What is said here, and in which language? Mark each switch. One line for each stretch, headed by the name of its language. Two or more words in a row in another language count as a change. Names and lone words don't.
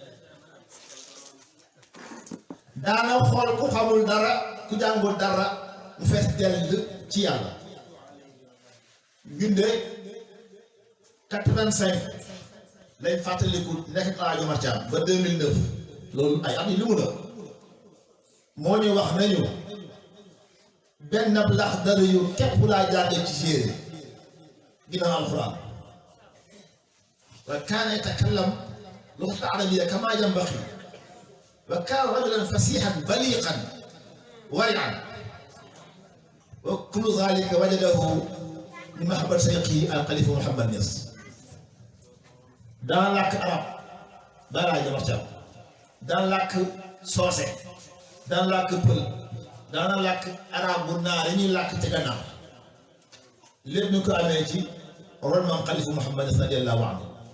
Wolof: daana xool ku xamul dara ku jàngul dara mu fees dell ci yàlla binde 85 lañ fàttaliku nekk Alaaji Omar Thiam ba 2009 loolu ay at yi li mu la moo ñu wax nañu benn lax dara yu képp laa jàngee ci séeré ginnaaw alxuraan
Arabic: وكان يتكلم لغة عربية كما ينبغي وكان رجلا فصيحا بليغا ورعا وكل ذلك وجده من محبة شيخه الخليفة Mouhamad Niass
Wolof: daan làkk arab ba Alaaji Omar Thiam daan làkk soose daan làkk pël daana làkk arab bu naar yi ñuy làkk ci gannaaw lépp ñu ko amee ci ron maam xalifa Mouhamad
Arabic: رضي الله عنه